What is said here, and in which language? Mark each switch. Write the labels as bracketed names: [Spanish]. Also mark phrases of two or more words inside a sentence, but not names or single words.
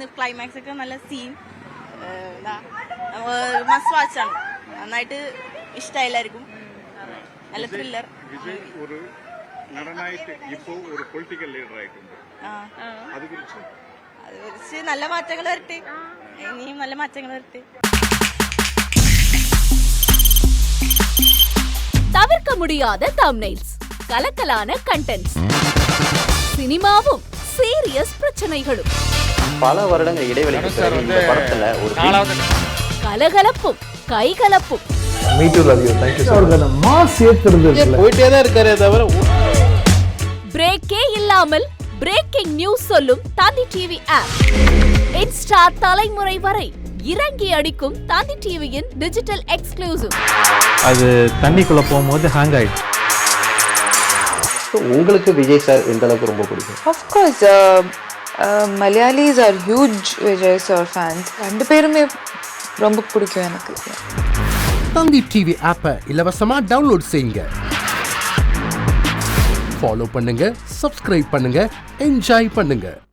[Malayalam] ക്ലൈമാക്സ് ഒക്കെ നല്ല സീൻ [English] must watch. [Malayalam] നന്നായിട്ട് ഇഷ്ടമായില്ലായിരിക്കും. നല്ല ത്രില്ലർ. വിജയ് ഒരു നടനായിട്ട് ഇപ്പോ ഒരു [English] political leader [Malayalam] ആയിട്ടുണ്ട്. അതുകുറിച്ച് നല്ല മാറ്റങ്ങൾ വരട്ടെ. ഇനിയും നല്ല മാറ്റങ്ങൾ വരട്ടെ. [Tamil] தவிர்க்க முடியாத தம்ப்நெயில்ஸ், கலக்கலான கண்டென்ட்ஸ், சினிமாவும் சீரியஸ் பிரச்சனைகளும், பல வருடங்கள் இடைவெளிக்கு பிறகு இந்த படத்துல ஒரு கலகலப்பும் கைகலப்பும், போயிட்டே தான் இருக்காரே தவிர பிரேக்கே இல்லாமல் [English] breaking news [Tamil] சொல்லும் தந்தி [English] TV app. [Tamil] இன்ஸ்டா தலைமுறை வரை இறங்கி அடிக்கும் தந்தி டிவியின் [English] digital exclusive. [Tamil] அது தண்ணிக்குள்ள போகும்போது ஹேங் ஆயிடுச்சு. உங்களுக்கு விஜய் சார் எந்த அளவுக்கு ரொம்ப பிடிக்கும்? [English] Of course, Malayalis are huge Vijay sir fans. [Tamil] ரெண்டு பேருமே ரொம்ப பிடிக்கும் எனக்கு. தந்தி [English] TV app [Tamil] இலவசமா டவுன்லோட் செய்யுங்க. ஃபாலோ பண்ணுங்க, சப்ஸ்கிரைப் பண்ணுங்க, என்ஜாய் பண்ணுங்க.